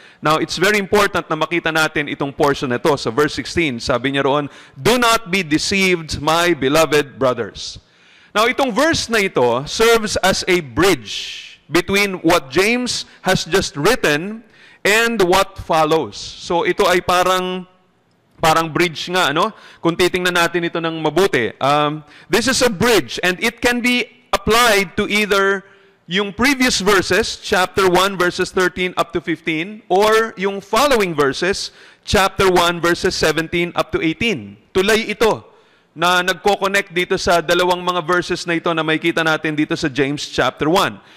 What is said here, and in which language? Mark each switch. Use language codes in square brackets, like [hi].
[en] Now, it's very important [tl] na makita natin itong portion na ito. Sa verse 16, sabi niya roon, [en] do not be deceived, my beloved brothers. Now, [tl] itong verse na ito [en] serves as a bridge between what James has just written and what follows. [tl] So, ito ay parang bridge nga, ano? Kung titingnan natin ito ng mabuti. [en] This is a bridge, and it can be applied to either yung previous verses, chapter 1, verses 13 up to 15, or yung following verses, chapter 1, verses 17 up to 18. [tl] Tulay ito na nagko-connect dito sa dalawang mga verses na ito na makikita natin dito sa James chapter 1.